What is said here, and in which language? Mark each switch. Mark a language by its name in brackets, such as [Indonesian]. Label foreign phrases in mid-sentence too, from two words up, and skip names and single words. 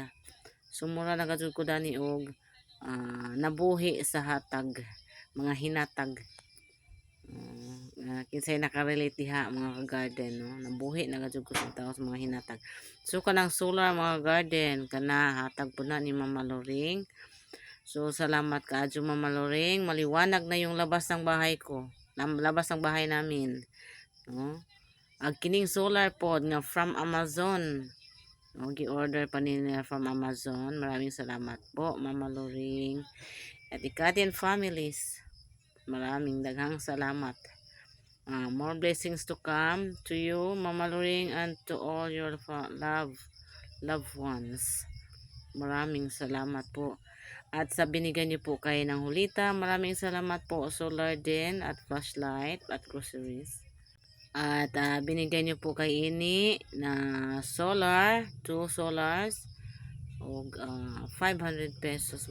[Cebuano] So mura na gajud ko dani og nabuhi sa hatag, mga hinatag. Kinsay nakarelate diha mga ka-garden, no. Nabuhi na gajud ko sa tao sa mga hinatag. So kanang solar mga garden kana hatag po na ni Mama Loring. So salamat kaadyo Mama Loring, [Filipino] maliwanag na yung labas ng bahay ko, labas ng bahay namin, [Cebuano] no. Kining solar pod nga [English] from Amazon, [Cebuano] no, gi-order pa nila [English] from Amazon. [Filipino] Maraming salamat po Mama Loring at ikatin families. Maraming daghang salamat. [English] More blessings to come to you, Mama Loring, and to all your loved ones. [Filipino] Maraming salamat po. At sa binigyan niyo po kayo ng hulita, maraming salamat po. Solar din at flashlight at groceries. At binigyan niyo po kay ini na solar, 2 solars og 500 pesos.